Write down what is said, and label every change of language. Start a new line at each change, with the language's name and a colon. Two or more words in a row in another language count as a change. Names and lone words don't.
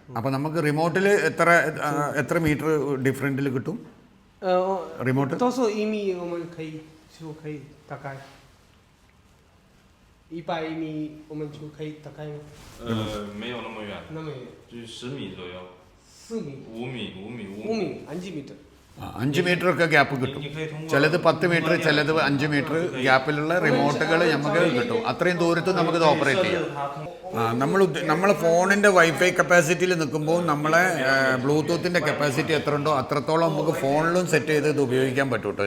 Malayalam: അപ്പോൾ നമുക്ക് റിമോട്ടിൽ എത്ര മീറ്റർ ഡിഫറൻറ്റിൽ കിട്ടും റിമോട്ട്?
Chinese: 100 米我们就可以打开吗？没有那么远，那么远，就是10米左右。 4米、 5米。
Malayalam: 5 മീറ്റർ. 5 മീറ്ററൊക്കെ ഗ്യാപ്പ് കിട്ടും. ചിലത് 10 മീറ്റർ, ചിലത് 5 മീറ്റർ ഗ്യാപ്പിലുള്ള റിമോട്ടുകൾ നമുക്ക് കിട്ടും. അത്രയും ദൂരത്ത് നമുക്കിത് ഓപ്പറേറ്റ് ചെയ്യാം. നമ്മളെ ഫോണിൻ്റെ
English: WiFi capacity
Malayalam: നിൽക്കുമ്പോൾ നമ്മളെ ബ്ലൂടൂത്തിൻ്റെ കപ്പാസിറ്റി എത്ര ഉണ്ടോ അത്രത്തോളം നമുക്ക് ഫോണിലും സെറ്റ് ചെയ്ത് ഇത് ഉപയോഗിക്കാൻ പറ്റും കേട്ടോ.